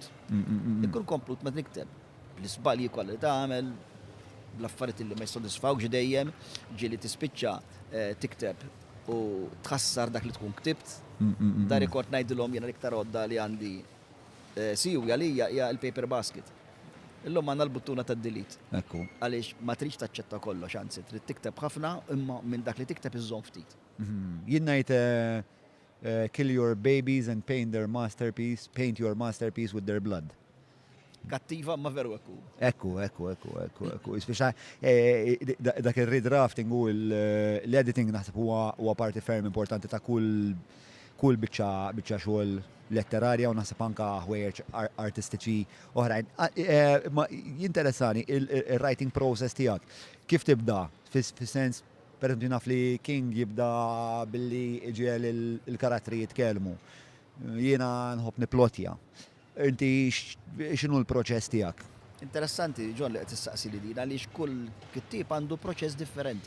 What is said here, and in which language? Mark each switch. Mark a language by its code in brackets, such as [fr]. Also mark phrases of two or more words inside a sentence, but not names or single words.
[mt] Ikun komplut meta nikteb. L-isbalji kollha li tagħmel, l-affarijiet li ma jissodisfawx dejjem, ġieli tispiċċa tikteb u tħassar dak li tkun ktibt. Da rikord ngħidilhom jiena l-iktar għodda li għandi siwja li hija l- [en] paper basket. [mt] Illum għandna l-buttuna tad-delete. Ekku. Għaliex ma tridx taċċetta kollox, anzi trid tikteb ħafna imma minn dak li tikteb iżżomm ftit. Jien ngħid [en] kill your babies and paint your masterpiece with their blood. [mt] Kattiva ma veru ekku. Ekku. Speċa dak il-redrafting u l-editing naħseb huwa parti ferm importanti ta' kull biċċa xogħol letterarja u naħseb anka ħwejjeġ artistiċi oħrajn. Jinteressani il- [en] writing process [mt] tiegħek. Kif tibda? Fis-sens, [it] per esempio [mt] naf li King jibda billi iġiel il-karattri jitkellmu. Jiena nħobb niplotja. Inti x'inhu l-proċess tiegħek? Interessanti, John, li qed tistaqsi li din għaliex kull kittib għandu proċess differenti.